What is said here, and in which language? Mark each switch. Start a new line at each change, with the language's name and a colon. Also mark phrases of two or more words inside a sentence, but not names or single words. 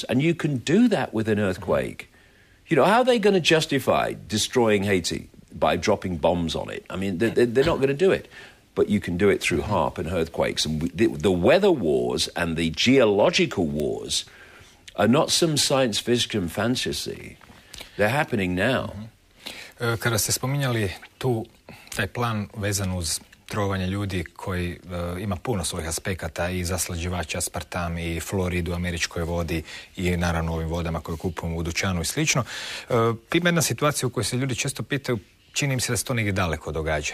English: And you can do that with an earthquake. How are they going to justify destroying Haiti by dropping bombs on it? I mean, they're not going to do it. But you can do it through HAARP and earthquakes. And the weather wars and the geological wars are not some science fiction fantasy. They're happening now.
Croatian: Kada ste spominjali taj plan vezan uz trovanje ljudi koji ima puno svojih aspekata, i zaslađivač aspartam, i fluorid u američkoj vodi, i naravno ovim vodama koje kupujemo u dućanu i slično. Ima jedna situacija u kojoj se ljudi često pitaju, čini im se da se to negdje daleko događa.